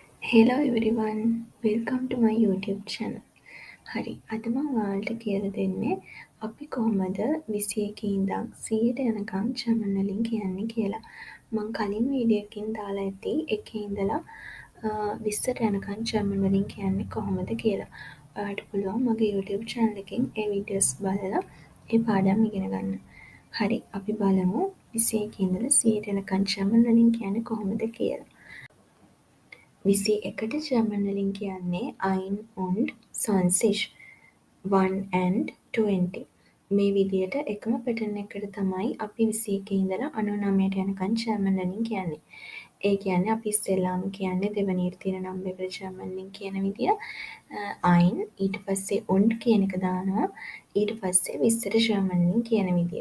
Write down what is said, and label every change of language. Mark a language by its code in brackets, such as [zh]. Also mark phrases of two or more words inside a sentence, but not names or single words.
[en] Hello everyone, welcome to my YouTube channel. [si] හරි අද මම ඔයාලට කියලා දෙන්නේ අපි කොහොමද 21 ඉඳන් 100ට යනකම් ජර්මන් වලින් කියන්නේ කියලා. මම කලින් වීඩියෝ එකකින් දාලා ඇති එකේ ඉඳලා 20ට යනකම් ජර්මන් වලින් කියන්නේ කොහොමද කියලා. ඔයාලට පුළුවන් මගේ [en] YouTube channel [si] එකෙන් ඒ වීඩියෝස් බලලා ඒ පාඩම් ඉගෙන ගන්න. හරි අපි බලමු 21 ඉඳලා 100ට යනකම් ජර්මන් වලින් කියන්නේ කොහොමද කියලා. 21ට ජර්මන් වලින් කියන්නේ [de] "ein und 20" [en] 1 and 20. [si] මේ විදියට එකම පැටර්න් එකකට තමයි අපි 21 ඉඳලා 99ට යනකම් ජර්මන් වලින් කියන්නේ. ඒ කියන්නේ අපි ඉස්සෙල්ලාම කියන්නේ දෙවෙනියට තියෙන නම්බර් එකට ජර්මන් වලින් කියන විදිය ein ඊට පස්සේ und කියන එක දානවා ඊට පස්සේ 20ට ජර්මන් වලින් කියන විදිය.